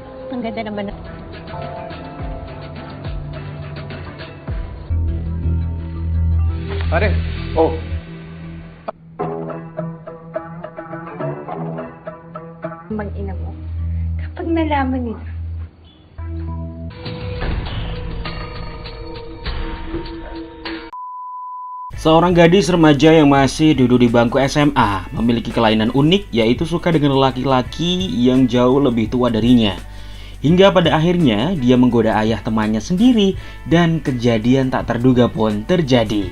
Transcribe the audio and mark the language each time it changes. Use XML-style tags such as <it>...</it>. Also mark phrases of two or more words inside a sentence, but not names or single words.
<tl>Ang ganda naman. Pare, oh, Mag-ina mo. Kapag nalaman nila,</tl> <id>Seorang gadis remaja yang masih duduk di bangku SMA memiliki kelainan unik, yaitu suka dengan laki-laki yang jauh lebih tua darinya. Hingga pada akhirnya dia menggoda ayah temannya sendiri dan kejadian tak terduga pun terjadi.</id>